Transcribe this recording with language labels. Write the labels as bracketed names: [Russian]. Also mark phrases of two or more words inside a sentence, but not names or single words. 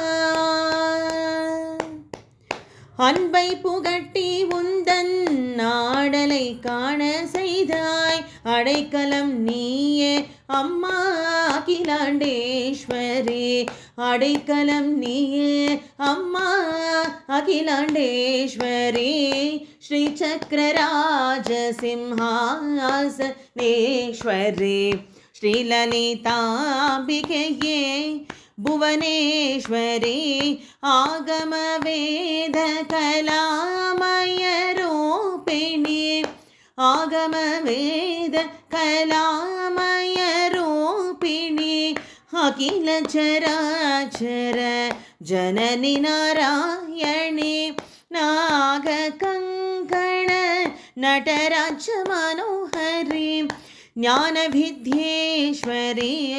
[Tamil] அன்பை புகட்டி உந்தன் ஆடலை காண செய்தாய் அடைக்கலம் நீயே அம்மா அகிலாண்டேஸ்வரி அடைக்கலம் நீயே அம்மா அகிலாண்டேஸ்வரி ஸ்ரீசக்கரராஜ சிம்ஹாசனேஸ்வரி ஸ்ரீலலிதாம்பிகையே [Sanskrit] भुवनेश्वरी आगमवेद कलामयरूपिणी आगमवेद कलामयरूपिणी अखिल चराचर जननी नारायणी नागकङ्कण नटराज मनोहरी ज्ञानविद्येश्वरी